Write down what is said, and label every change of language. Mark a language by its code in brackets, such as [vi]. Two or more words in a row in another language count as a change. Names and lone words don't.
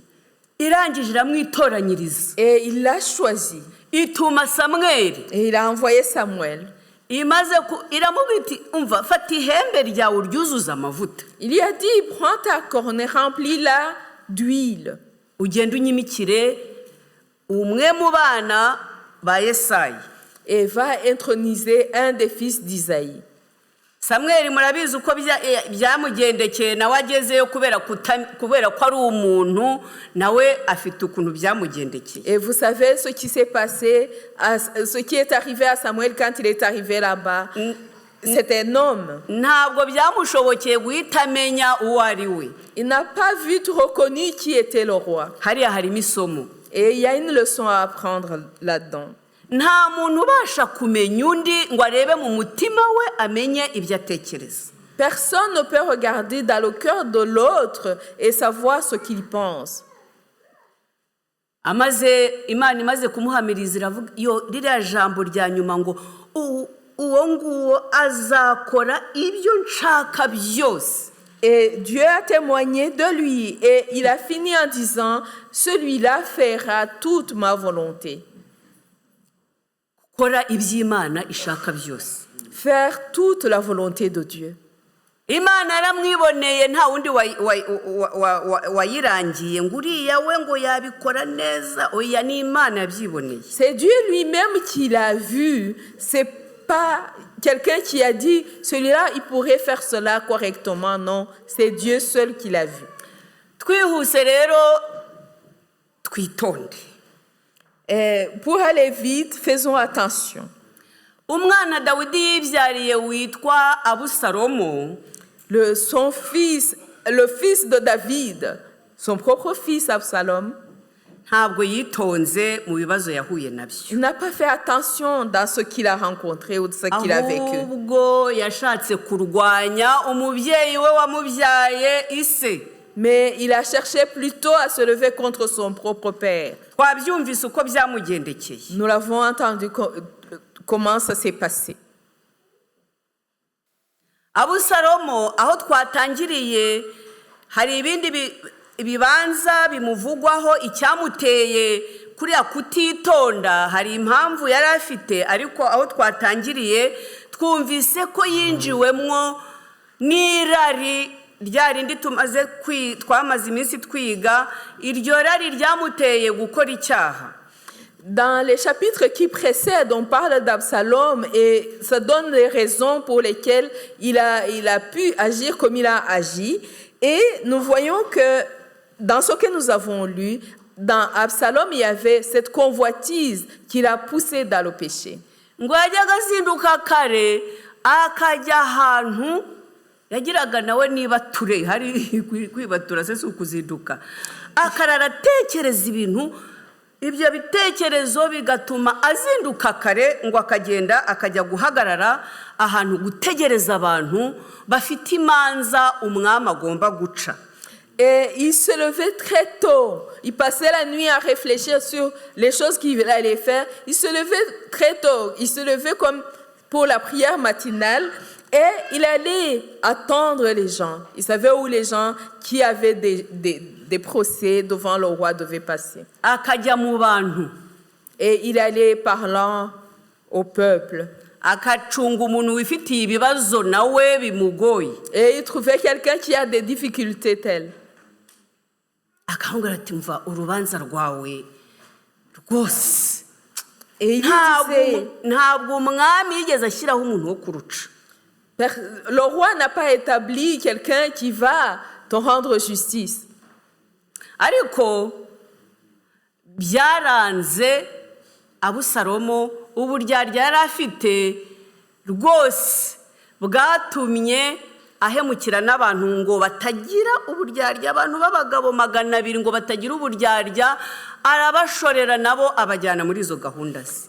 [rw] Irangije iramwitoranyiriza. [fr] Et il l'a choisi. [rw] Ituma Samweli. [fr] Et il a envoyé Samuel. [rw] Iramubwira iti umva fata ihembe ryawe uryuzuza amavuta. [fr] Il lui a dit, prends ta corne et remplis-la d'huile. [rw] Ugenda unyimikire umwe mu bana ba Yesayi. [fr] Et va introniser un des fils d'Isaïe. [rw] Samweli murabizi uko byamugendekeye nawe agezeyo kubera ko ari umuntu nawe afite ukuntu byamugendekeye. [fr] Et vous savez ce qui s'est passé, ce qui est arrivé à Samuel quand il est arrivé là-bas. C'est un homme. [rw] Ntabwo byamushobokeye guhita amenya uwo ari we. [fr] Il n'a pas vite reconnu qui était le roi. [rw] Hariya harimo isomo. [fr] Et il y a une leçon à apprendre là-dedans. [rw] Nta muntu ubasha kumenya undi ngo arebe mu mutima we amenye ibyo atekereza. [fr] Personne ne peut regarder dans le cœur de l'autre et savoir ce qu'il pense. [rw] Imana imaze kumuhamiriza iravuga ririya jambo rya nyuma ngo uwo nguwo azakora ibyo nshaka byose. [fr] Et Dieu a témoigné de lui et il a fini en disant, celui-là fera toute ma volonté. [rw] Kora iby'Imana ishaka byose. [fr] Faire toute la volonté de Dieu. [rw] Imana yaramwiboneye nta wundi wayirangiye ngo uriya we ngo yabikora neza. Oya, ni Imana yabyiboneye. [fr] C'est Dieu lui-même qui l'a vu. C'est pas quelqu'un qui a dit, celui-là, il pourrait faire cela correctement. Non, c'est Dieu seul qui l'a vu. [rw] Twihuse rero twitonde. [fr] Et pour aller vite, faisons attention. [rw] Umwana Dawidi yibyariye witwa Abusalomo, [fr] Le fils de David, son propre fils Absalom, [rw] ntabwo yitonze mu bibazo yahuye nabyo. [fr] il n'a pas fait attention dans ce qu'il a rencontré ou ce qu'il a vécu. [rw] Ahubwo yashatse kurwanya umubyeyi we wamubyaye ise. [fr] Mais il a cherché plutôt à se lever contre son propre père. [rw] Twabyumvise uko byamugendekeye. [fr] Nous l'avons entendu comment ça s'est passé. [rw] Abusalomo aho twatangiriye hari ibindi bibanza bimuvugwaho icyamuteye kuriya kutitonda. Hari impamvu yari afite, ariko aho twatangiriye twumvise ko yinjiwemwo n'irari rya rindi twamaze iminsi twiga. Iryo rari ryamuteye gukora icyaha. [fr] Dans les chapitres qui précèdent, on parle d'Absalom et ça donne les raisons pour lesquelles il a pu agir comme il a agi. Et nous voyons que dans ce que nous avons lu, dans Absalom, il y avait cette convoitise qui l'a poussé dans le péché. ngo yajyaga azinduka kare akajya ahantu yagiraga nawe nibature hari kwibatura se si ukuzinduka akarara atekereza ibintu ibyo bitekerezo bigatuma azinduka kare ngo akagenda akajya guhagarara ahantu gutegereza abantu bafite imanza umwami agomba guca. Et il se levait très tôt. Il passait la nuit à réfléchir sur les choses qu'il allait faire. Il se levait très tôt. Il se levait comme pour la prière matinale et il allait attendre les gens. Il savait où les gens qui avaient des procès devant le roi devaient passer. [rw] Akajya mu bantu [fr] Et il allait parlant au peuple. [rw] akacunga umuntu wifitiye ibibazo nawe bimugoye. [fr] Et il trouvait quelqu'un qui a des difficultés telles. [rw] Akambwira ati mva urubanza rwawe rwose [fr] Et il disait, [rw] ntabwo umwami yigeze ashyiraho umuntu wo kuruca. [fr] le roi n'a pas établi quelqu'un qui va te rendre justice. [rw] Ariko byaranze Abusalomo uburyarya yari afite rwose bwatumye ahemukira n'abantu ngo batagira uburyarya, abantu b'abagabo 200 ngo batagira uburyarya, arabashorera nabo abajyana muri izo gahunda ze.